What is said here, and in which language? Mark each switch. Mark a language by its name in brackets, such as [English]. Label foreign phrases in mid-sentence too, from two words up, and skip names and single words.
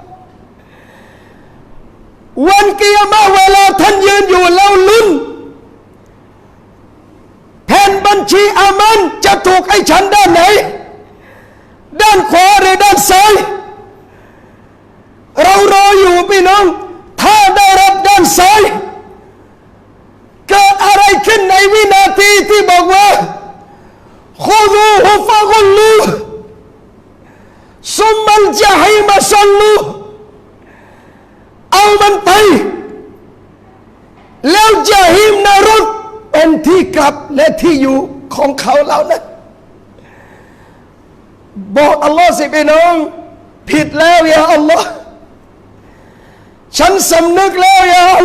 [Thai] วันกิยามะห์เวลาท่านยืนอยู่แล้วลุ้นแผ่นบัญชีอามันจะถูกไอ้ฉันด้านไหนด้านขวาหรือด้านซ้าย เรารออยู่พี่น้องถ้าได้รับด้านซ้ายเกิดอะไรขึ้นในวินาทีที่บอกว่า [Arabic] خذوه فغلوه ثم الجحيم صلوه [Thai] เอามันไป แล้วญะฮีมนรกเป็นที่กลับและที่อยู่ของเขาเหล่านั้นบอกอัลลอฮ์สิพี่น้องผิดแล้ว [Arabic] يا الله [Thai] ฉันสำนึกแล้วยาอัล